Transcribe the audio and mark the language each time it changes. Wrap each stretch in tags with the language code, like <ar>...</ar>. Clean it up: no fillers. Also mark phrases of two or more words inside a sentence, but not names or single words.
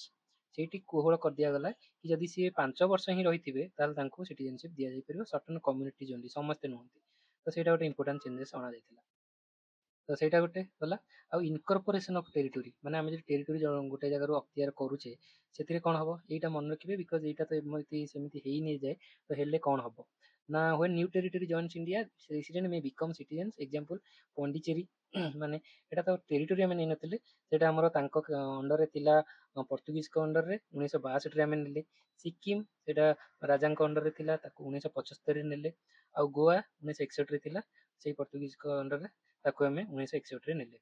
<or>ସେଇଠି କୋହଳ କରିଦିଆଗଲା କି ଯଦି ସିଏ 5 ବର୍ଷ ହିଁ ରହିଥିବେ ତାହେଲେ ତାଙ୍କୁ ସିଟିଜେନସିପ୍ ଦିଆଯାଇପାରିବ,</or> <en>certain communities only,</en> <or>ସମସ୍ତେ ନୁହନ୍ତି। ତ ସେଇଟା ଗୋଟେ</or> <en>important changes</en> <or>ଅଣାଯାଇଥିଲା। ତ ସେଇଟା ଗୋଟେ ଗଲା। ଆଉ</or> <en>incorporation of territory,</en> <or>ମାନେ ଆମେ ଯଦି ଟେରିଟୋରି ଗୋଟେ ଜାଗାରୁ ଅକ୍ତିଆର କରୁଛେ, ସେଥିରେ କ'ଣ ହବ ଏଇଟା ମନେ ରଖିବେ, ବିକଜ ଏଇଟା ତ ଏମିତି ସେମିତି ହେଇନେଇଯାଏ। ତ ହେଲେ କ'ଣ ହବ ନା,</or> <en>when new territory joins India, resident may become citizens, example</en> <or>ପଣ୍ଡିଚେରୀ ମାନେ ଏଇଟା ତ ଟେରିଟୋରି ଆମେ ନେଇନଥିଲେ, ସେଇଟା ଆମର ତାଙ୍କ ଅଣ୍ଡରରେ ଥିଲା, ପର୍ତ୍ତୁଗିଜଙ୍କ ଅଣ୍ଡରରେ 1962ରେ ଆମେ ନେଲେ। ସିକିମ ସେଇଟା ରାଜାଙ୍କ ଅଣ୍ଡରରେ ଥିଲା, ତାକୁ 1975ରେ ନେଲେ। ଆଉ ଗୋଆ 1961ରେ ଥିଲା, ସେଇ ପର୍ତ୍ତୁଗିଜଙ୍କ ଅଣ୍ଡରରେ, ତାକୁ ଆମେ 1961ରେ ନେଲେ।</or>